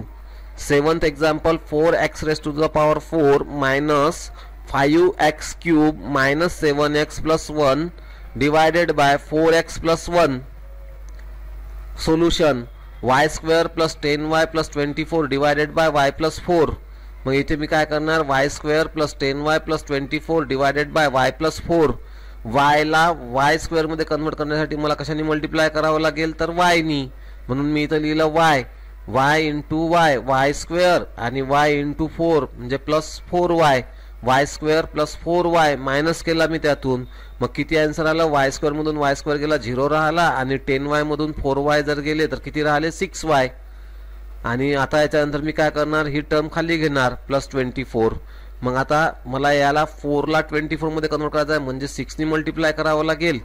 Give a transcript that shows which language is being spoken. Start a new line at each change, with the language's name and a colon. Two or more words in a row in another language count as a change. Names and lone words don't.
English: Seventh example 4x⁻⁴ - 5x³ - 7x + 1 divided by 4x + 1. Solution y² + 10y + 24 divided by y + 4.
Marathi: मग इथे मी काय करणार y² + 10y + 24
English: divided by
Marathi: y + 4. y ला y² मध्ये कन्वर्ट करण्यासाठी मला कशाने मल्टिप्लाय करावं लागेल तर y नी. म्हणून मी इथं लिहिलं y × y² आणि y × 4 म्हणजे +4y. y² + 4y मायनस केला मी त्यातून. मग किती आन्सर आलं y² मधून y² गेला 0 राहिला आणि 10y मधून 4y जर गेले तर किती राहिले 6y. आणि आता याच्यानंतर मी काय करणार ही टर्म खाली घेणार +24. मग आता मला याला 4ला 24 मध्ये कन्वर्ट करायचं आहे, म्हणजे 6 ने मल्टिप्लाय करावं लागेल.